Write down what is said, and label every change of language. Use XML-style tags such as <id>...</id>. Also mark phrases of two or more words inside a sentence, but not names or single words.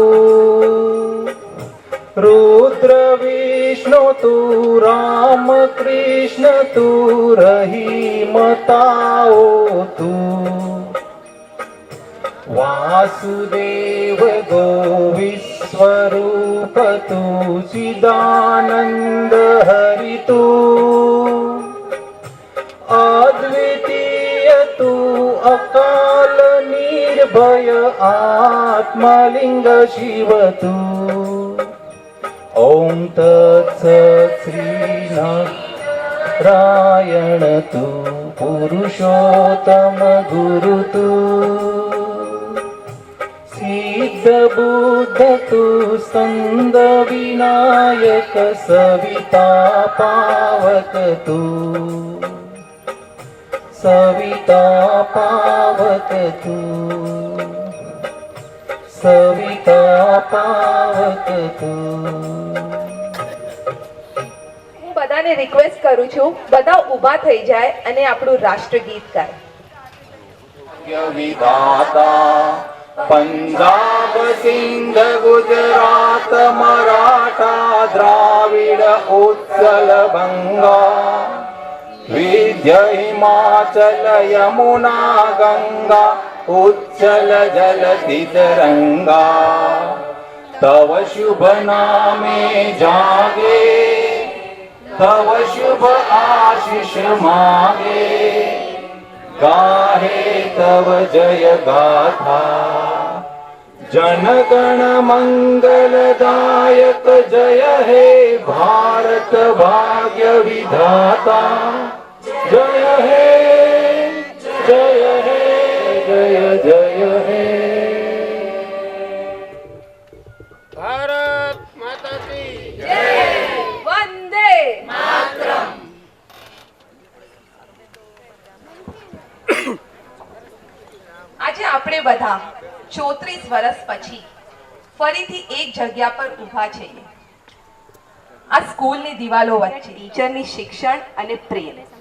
<mr>रुद्र विष्णु तू राम कृष्ण तू रहीमताओ तू वासुदेव गो विश्वरूप तू चिदानंद हरि तू अद्वितीय तू अकाल निर्भय आत्मलिंग शिव तू ओम तत्सत् श्री नारायण तू पुरुषोत्तम गुरु तू सिद्ध बुद्ध तू स्कंद विनायक सविता पावक तू सविता पावक तू सविता पावक तू</mr> <gu>હું બધાને રિક્વેસ્ટ કરું છું બધા ઊભા થઈ જાય અને આપણું રાષ્ટ્રગીત ગાય.</gu> <bn>বিধাতা পঞ্জাব সিন্ধ গুজরাট মরাঠা দ্রাবিড় উৎকল বঙ্গ বিন্ধ্য হিমাচল যমুনা গঙ্গা উচ্ছল জলধি তরঙ্গ তব শুভ নামে জাগে তব শুভ আশিস মাগে গাহে তব জয় গাথা জন গণ মঙ্গলদায়ক জয় হে ভারত ভাগ্য বিধাতা জয় হে জয় হে জয় জয় হে</bn> <hi>भारत माता की</hi> <gu>વંદે આજે આપણે બધા 34 વર્ષ પછી ફરીથી એક જગ્યા પર ઊભા છીએ. આ સ્કૂલની દિવાલો વચ્ચે ટીચરની શિક્ષણ અને પ્રેમ.</gu>